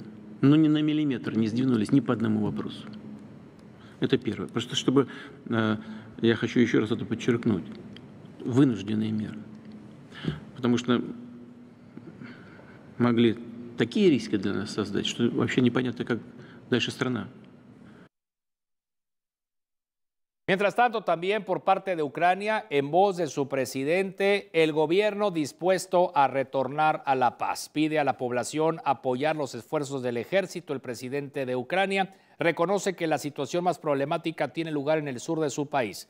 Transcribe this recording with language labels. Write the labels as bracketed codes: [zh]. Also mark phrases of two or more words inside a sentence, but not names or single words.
[ru] Но ни на миллиметр не сдвинулись ни по одному вопросу. Это первое. Просто чтобы, я хочу еще раз это подчеркнуть, вынужденные меры. Потому что могли такие риски для нас создать, что вообще непонятно, как дальше страна. [es] Mientras tanto, también por parte de Ucrania, en voz de su presidente, el gobierno dispuesto a retornar a la paz. Pide a la población apoyar los esfuerzos del ejército. El presidente de Ucrania reconoce que la situación más problemática tiene lugar en el sur de su país.